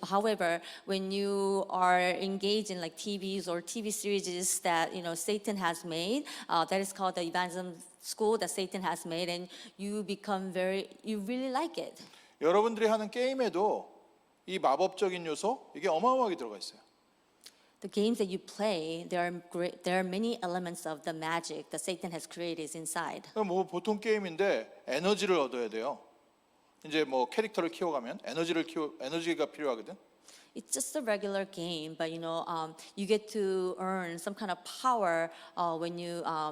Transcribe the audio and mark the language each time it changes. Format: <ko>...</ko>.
<en>However, when you are engaged in TVs or TV series that Satan has made, that is called the evangelism school that Satan has made, and you really like it.</en> <ko>여러분들이 하는 게임에도 이 마법적인 요소 이게 어마어마하게 들어가 있어요.</ko> <en>The games that you play, there are many elements of the magic that Satan has created inside.</en> <ko>뭐 보통 게임인데 에너지를 얻어야 돼요. 이제 뭐 캐릭터를 키워가면 에너지가 필요하거든.</ko> <en>It's just a regular game, but you get to earn some kind of power when you</en>